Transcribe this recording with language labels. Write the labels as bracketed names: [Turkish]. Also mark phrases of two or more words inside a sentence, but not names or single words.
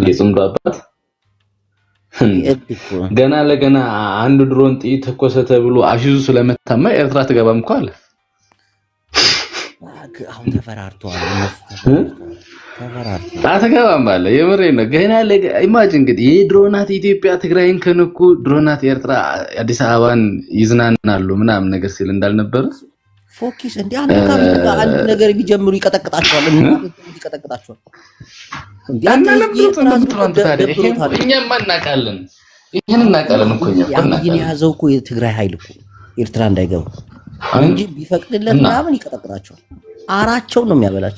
[Amharic] የጽምዶ አባት ገና ለገና አንድ ድሮን ጥይት ተኮሰ ተብሎ አሽዙ ስለመታማ ኤርትራ ትገባም እኮ አለ። አሁን ተፈራርተዋል። አትገባም አለ። የምሬን ነው። ገና ኢማጂን እንግዲህ የድሮናት ኢትዮጵያ ትግራይን ከነኩ ድሮናት ኤርትራ አዲስ አበባን ይዝናናሉ ምናምን ነገር ሲል እንዳልነበረ ፎኪስ እንዴ አንድ ነገር ቢጀምሩ ይቀጠቅጣቸዋል። ይቀጠቅጣቸዋል። እኛም እናውቃለን። ይሄን እናውቃለን እኮ እኛ ያዘው እኮ የትግራይ ኃይል እኮ ኤርትራ እንዳይገባ እንጂ ቢፈቅድለት ምናምን ይቀጠቅጣቸዋል። አራቸው ነው የሚያበላቸው።